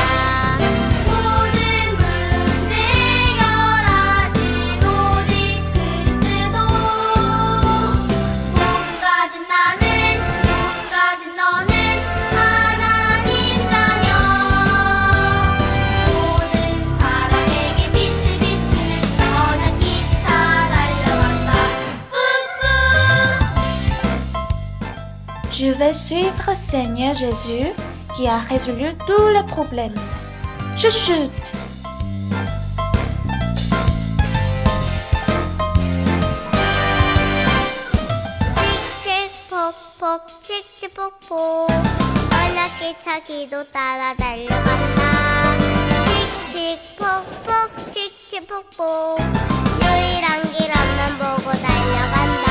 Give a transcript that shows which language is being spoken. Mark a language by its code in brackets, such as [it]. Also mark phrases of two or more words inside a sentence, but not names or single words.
[ko] 모든 문제 해결하신 오직 그리스도 몸 가진 나는 몸 가진 너는 하나님 자녀. 모든 사람에게 빛을 비추는 선한 기차 달려간다. 뿌뿌. [fr] Je vais suivre Seigneur Jésus qui a résolu tous les problèmes. Chut, chut. [ko] 칙칙폭폭 칙칙폭폭 언약기차 기도 따라 달려간다. 칙칙폭폭 칙칙폭폭 유일한 길 앞만 보고 달려간다.